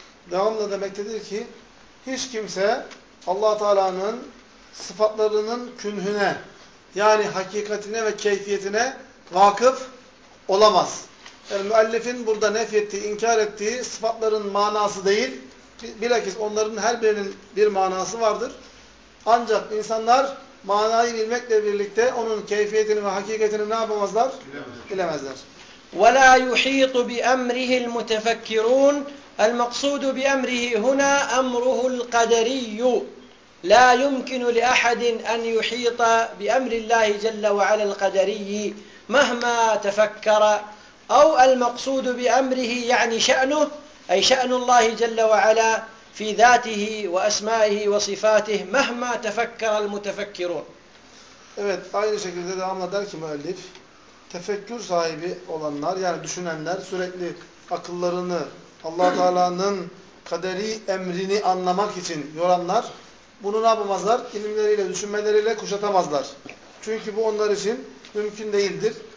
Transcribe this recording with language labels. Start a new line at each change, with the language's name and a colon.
Turkish: Devamlı demektedir ki hiç kimse Allah Teala'nın sıfatlarının künhüne yani hakikatine ve keyfiyetine vakıf olamaz. Yani müellifin burada nefyettiği, inkar ettiği sıfatların manası değil. Bilakis onların her birinin bir manası vardır. Ancak insanlar manayı bilmekle birlikte onun keyfiyetini ve hakikatini ne yapamazlar? Bilemezler.
Arabic: وَلَا يُحِيطُ بِأَمْرِهِ الْمُتَفَكِّرُونَ المقصود بأمره هنا أمره القدري لا يمكن لأحد أن يحيط بأمر الله جل وعلا القدري مهما تفكر أو المقصود بأمره يعني شأنه أي شأن الله جل وعلا في ذاته وأسمائه وصفاته مهما تفكر المتفكرون
Turkish: Evet aynı şekilde devam eder ki müellif tefekkür sahibi olanlar yani düşünenler sürekli akıllarını Allah Teala'nın kaderi emrini anlamak için yoranlar bunu ne yapamazlar? İlimleriyle, düşünmeleriyle kuşatamazlar. Çünkü bu onlar için mümkün değildir.